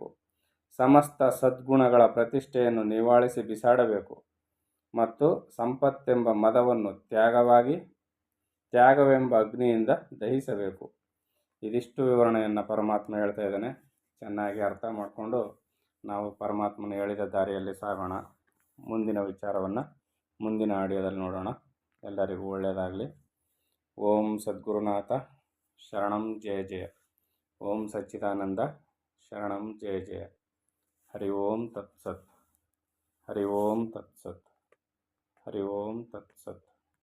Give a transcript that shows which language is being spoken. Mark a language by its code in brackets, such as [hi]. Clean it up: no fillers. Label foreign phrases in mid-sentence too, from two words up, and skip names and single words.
[kn] ಸಮಸ್ತ ಸದ್ಗುಣಗಳ ಪ್ರತಿಷ್ಠೆಯನ್ನು ನಿವಾಳಿಸಿ ಬಿಸಾಡಬೇಕು ಮತ್ತು ಸಂಪತ್ತೆಂಬ ಮದವನ್ನು ತ್ಯಾಗವೆಂಬ ಅಗ್ನಿಯಿಂದ ದಹಿಸಬೇಕು. ಇದಿಷ್ಟು ವಿವರಣೆಯನ್ನು ಪರಮಾತ್ಮ ಹೇಳ್ತಾ ಇದ್ದಾನೆ. ಚೆನ್ನಾಗಿ ಅರ್ಥ ಮಾಡಿಕೊಂಡು ನಾವು ಪರಮಾತ್ಮನ ಹೇಳಿದ ದಾರಿಯಲ್ಲಿ ಸಾಗೋಣ. ಮುಂದಿನ ವಿಚಾರವನ್ನು ಮುಂದಿನ ಆಡಿಯೋದಲ್ಲಿ ನೋಡೋಣ. ಎಲ್ಲರಿಗೂ ಒಳ್ಳೆಯದಾಗಲಿ. [sa] ಓಂ ಸದ್ಗುರುನಾಥ ಶರಣಂ ಜಯ ಜಯ. ಓಂ ಸಚ್ಚಿದಾನಂದ ಶರಣಂ ಜಯ ಜಯ. ಹರಿ ಓಂ ತತ್ಸತ್. ಹರಿ ಓಂ ತತ್ಸತ್. ಹರಿ ಓಂ ತತ್ಸತ್.